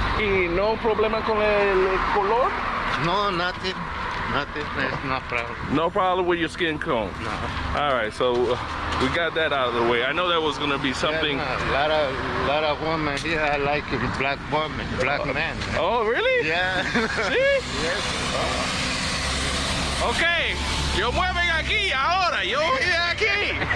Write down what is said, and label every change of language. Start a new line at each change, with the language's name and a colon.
Spanish: ¿Y no problema con el color?
English: No, nothing. It's no problem. No problem with your skin tone? No. All right, so we got that out of the way. I know that was going to be something. Yeah, a lot of women here I like black women, black men. Oh, really? Yeah. See? Yes.
Spanish: Okay, yo mueven aquí ahora, yo voy aquí.